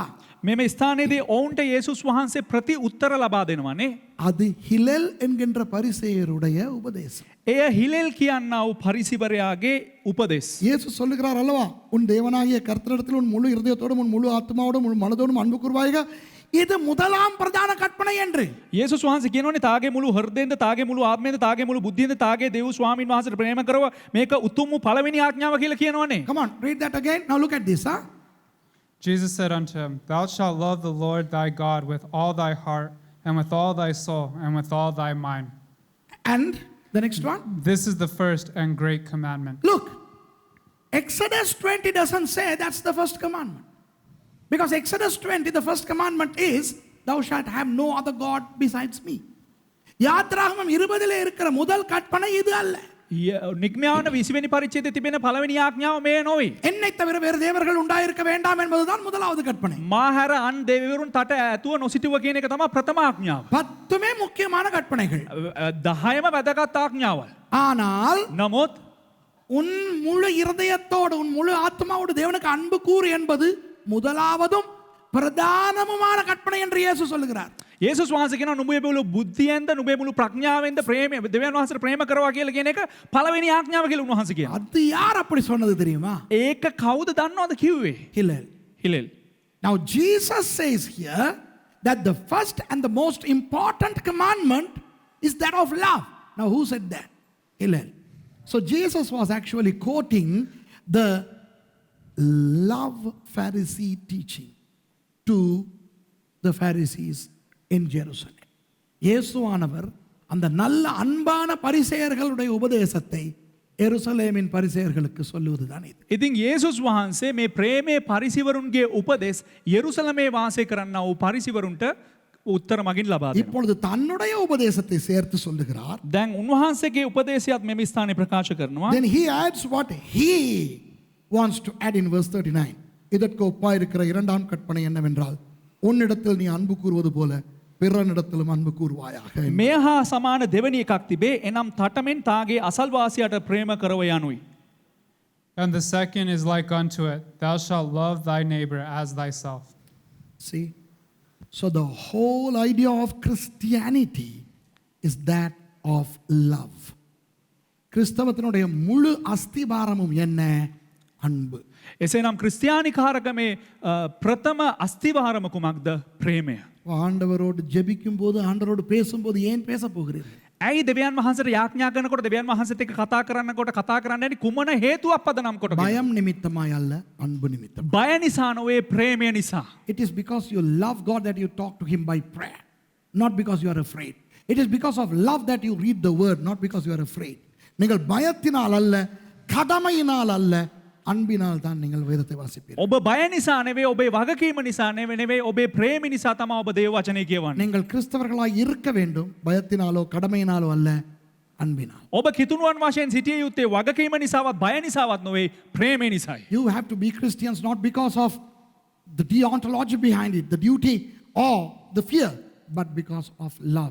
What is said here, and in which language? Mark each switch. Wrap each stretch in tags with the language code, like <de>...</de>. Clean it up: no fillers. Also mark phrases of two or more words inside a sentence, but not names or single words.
<si>මෙම ස්ථානයේදී ඔවුන්ට යේසුස් වහන්සේ ප්‍රති උත්තර ලබා දෙනවානේ.</si> <ta>அது ஹிலேல் என்கின்ற பரிசேயருடைய உபதேசம்.</ta> <si>එය හිලෙල් කියන්නා වූ පරිසිවරයාගේ උපදෙස්.</si> <ta>இயேசு சொல்லுகிறார் அல்லவா, உன் தேவனாகிய கர்த்தரிடத்தில் உன் முழு இருதயத்தோடும் உன் முழு ஆத்மாவோடும் முழு மனதோடும் அன்பு கூர்வாயாக, இது முதலாம் பிரதான கற்பனை என்று.</ta> <si>යේසුස් වහන්සේ කියනෝනේ තාගේ මුළු හෘදයෙන්ද තාගේ මුළු ආත්මයෙන්ද තාගේ මුළු බුද්ධියෙන්ද තාගේ දේව ස්වාමීන් වහන්සේට ප්‍රේම කරව මේක උතුම් වූ පළවෙනි ආඥාව කියලා කියනවනේ.</si> <en>Come on, read that again. Now look at this, huh? Jesus said unto him, Thou shalt love the Lord thy God with all thy heart, and with all thy soul, and with all thy mind. And the next one. This is the first and great commandment. Look, Exodus 20 doesn't say that's the first commandment. Because Exodus 20, the first commandment is, Thou shalt have no other God besides me.</en> <ta>யாத்ராகமம் 20 இருக்கிற முதல் கற்பனை இது அல்ல.</ta> <si>නිග්මයාන 20 වෙනි පරිච්ඡේදයේ තිබෙන පළවෙනි ආඥාව මේ නොවේ.</si> <ta>என்னை தவிர வேறு தேவர்கள் உண்டாயிருக்க வேண்டாம் என்பதுதான் முதலாவது கற்பனை.</ta> <si>මාහැර අන් දෙවිවරුන් තට ඇතුව නොසිටුව කියන එක තමයි ප්‍රථම ආඥාව.</si> <ta>10மே முக்கியமான கற்பனைகள்.</ta> <si>10ම වැදගත් ආඥාවල්.</si> <ta>ஆனால்</ta> <si>නමුත්</si> <ta>உன் முழு இருதயத்தோடு உன் முழு ஆத்மாவோடு தேவனுக்கு அன்பு கூறு என்பது முதலாவதும் பிரதானமுமான கற்பனை என்று இயேசு சொல்லுகிறார்.</ta> <si>යේසුස් වහන්සේ කියනවා නුඹේ මුළු බුද්ධියෙන්ද නුඹේ මුළු ප්‍රඥාවෙන්ද ප්‍රේමය දෙවියන් වහන්සේට ප්‍රේම කරවා කියලා කියන එක පළවෙනි ආඥාව කියලා උන්වහන්සේ කියනවා.</si> <ta>அது யார் அப்படி சொன்னது தெரியுமா?</ta> <si>ඒක කවුද දන්නවද කිව්වේ? Hillel. හිලෙල්.</si> <en>Now Jesus says here that the first and the most important commandment is that of love. Now who said that? Hillel. So Jesus was actually quoting the love Pharisee teaching to the Pharisees in Jerusalem.</en> <ta>இயேசுவானவர் அந்த நல்ல அன்பான பரிசேயர்களுடைய உபதேசத்தை எருசலேமின் பரிசேயர்களுக்கு சொல்லுவதுதான் இது.</ta> <si>ඉතින් යේසුස් වහන්සේ මේ ප්‍රේමයේ පරිසිවරුන්ගේ උපදෙස් යෙරුසලමේ වාසය කරන්නා වූ පරිසිවරුන්ට උත්තර මගින් ලබා දෙනවා.</si> <ta>இப்பொழுது தன்னுடைய உபதேசத்தை சேர்த்து சொல்லுகிறார்.</ta> <si>දැන් උන්වහන්සේගේ උපදේශයත් මෙම ස්ථානයේ ප්‍රකාශ කරනවා.</si> <en>Then he adds what he wants to add in verse 39.</en> <ta>இதற்கு ஒப்பாயிருக்கிற இரண்டாம் கற்பனை என்னவென்றால், உன்னிடத்தில் நீ அன்பு கூறுவது போல பிறனிடத்திலும் அன்பு கூறுவாயாக.</ta> <si>මේ හා සමාන දෙවැනි එකක් තිබේ. එනම් තටමෙන් තාගේ අසල්වාසියාට ප්‍රේම කරව යනුයි.</si> <en>And the second is like unto it, Thou shalt love thy neighbor as thyself. See? So the whole idea of Christianity is that of love.</en> <ta>கிறிஸ்தவத்தினுடைய முழு அஸ்திபாரமும் என்ன? அன்பு.</ta> <si>එසේනම් ක්‍රිස්තියානිකාරකමේ ප්‍රථම අස්තිවාරම කුමක්ද? ප්‍රේමය.</si> <ta>ஆண்டவரோடு ஜெபிக்கும் போது ஆண்டவரோடு பேசும்போது ஏன் பேச போகிறீர்கள்?</ta> <si>ඇයි දෙවියන් වහන්සේට යාඥා කරනකොට දෙවියන් වහන්සේත් එක්ක කතා කරනකොට කතා කරන්න යන්නේ කුමන හේතුවක් පදනම් කොටගෙන?</si> <ta>பயம் நிமித்தமாய் அல்ல, அன்பு நிமித்தம்.</ta> <si>බය නිසා නොවේ, ප්‍රේමය නිසා.</si> <en>It is because you love God that you talk to him by prayer, not because you are afraid. It is because of love that you read the word, not because you are afraid.</en> <ta>நீங்கள் பயத்தினால் அல்ல, கடமையினால் அல்ல, அன்பினால் தான் நீங்கள் வேதத்தை வாசிப்பீர்கள்.</ta> <si>ඔබ බය නිසා නෙවෙයි, ඔබේ වගකීම නිසා නෙවෙයි, ඔබේ ප්‍රේම නිසා තමයි ඔබ දේව වචනේ කියවන්නේ.</si> <ta>நீங்கள் கிறிஸ்தவர்களாய் இருக்க வேண்டும், பயத்தினாலோ கடமையினாலோ அல்ல, அன்பினால்.</ta> <si>ඔබ කිතුණුවන් වශයෙන් සිටිය යුත්තේ වගකීම නිසාවත් බය නිසාවත් නොවේ, ප්‍රේමය නිසායි.</si> <en>You have to be Christians not because of the deontology behind it, the duty or the fear, but because of love.</en>